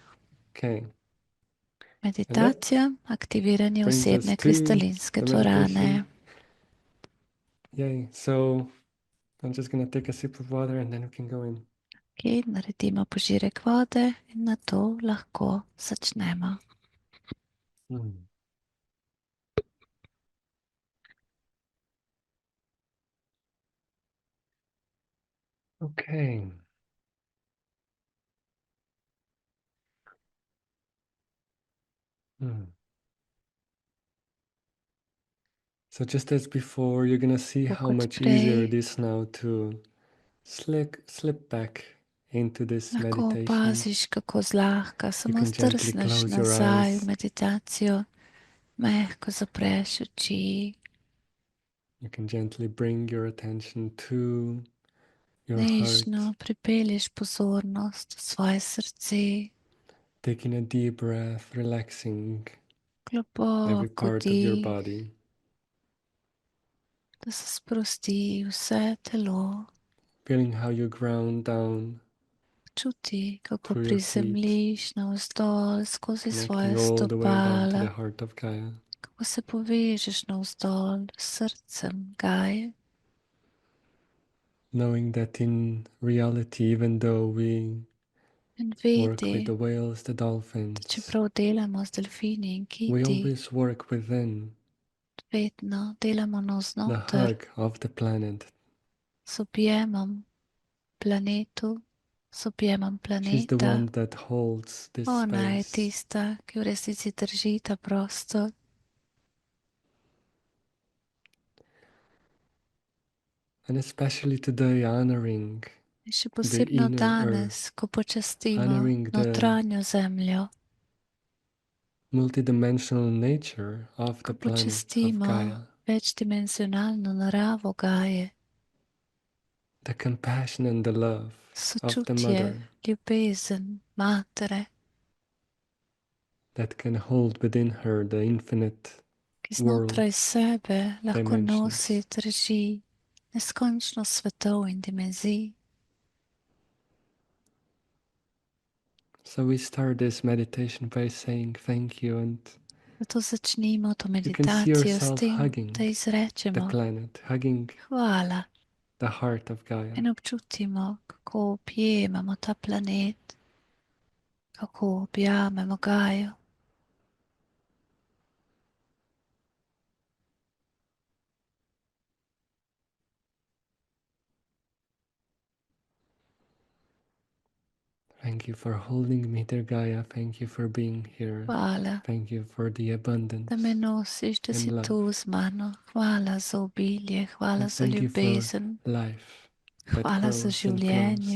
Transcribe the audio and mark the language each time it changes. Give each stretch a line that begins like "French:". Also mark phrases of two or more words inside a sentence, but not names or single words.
Slovenian: Meditacija, aktiviranje osebne kristalinske dvorane. Naredimo požirek vode in na to lahko začnemo.
English: Okay. So just as before, you're going to see how much easier it is now to slip back into this meditation.
Slovenian: Lahko opaziš, kako zlahka samo zdrsneš nazaj v meditacijo, mehko zapreš oči.
English: You can gently bring your attention to your
Slovenian: nežno
English: heart.
Slovenian: pripelješ pozornost v svoje srce.
English: Taking a deep breath, relaxing every
Slovenian: Globoko
English: part of your
Slovenian: dih,
English: body.
Slovenian: da se sprosti vse telo.
English: Feeling how you ground down
Slovenian: Čuti, kako
English: through your feet,
Slovenian: prizemljiš navzdol skozi svoje
English: connecting all the way down to the
Slovenian: stopala,
English: heart of Gaia.
Slovenian: kako se povežeš navzdol s srcem Gaje.
English: Knowing that in reality, even though we
Slovenian: In
English: work with
Slovenian: vedi,
English: the whales, the
Slovenian: da
English: dolphins,
Slovenian: čeprav delamo z delfini in
English: we
Slovenian: kiti,
English: always work within
Slovenian: vedno delamo
English: the
Slovenian: navznoter
English: hug of the planet.
Slovenian: z objemom planetu. z objemom planeta. Ona je tista, ki v resnici drži ta prostor.
English: And especially today honoring
Slovenian: še posebno danes, ko počastimo notranjo zemljo,
English: multidimensional nature of the
Slovenian: ko
English: planet,
Slovenian: počastimo
English: of Gaia,
Slovenian: večdimenzionalno naravo Gaje,
English: the compassion and the love of the mother,
Slovenian: ljubezen matere,
English: that can hold within her the infinite
Slovenian: ki znotraj sebe lahko nosi,
English: dimensions.
Slovenian: drži neskončno svetov in dimenzij.
English: So we start this meditation by saying thank you, and
Slovenian: Zato začnimo to
English: you can see
Slovenian: meditacijo s
English: yourself
Slovenian: tem,
English: hugging
Slovenian: da izrečemo
English: the planet, hugging
Slovenian: hvala
English: the heart of Gaia.
Slovenian: in občutimo, kako objemamo ta planet, kako objamemo Gajo.
English: Thank you for holding me, dear Gaia. Thank you for being here.
Slovenian: Hvala,
English: Thank you for the abundance
Slovenian: da me nosiš, da si
English: and
Slovenian: tu
English: love.
Slovenian: z mano. Hvala za obilje, hvala
English: And
Slovenian: za
English: thank you for
Slovenian: ljubezen,
English: life that
Slovenian: hvala za
English: grows and grows.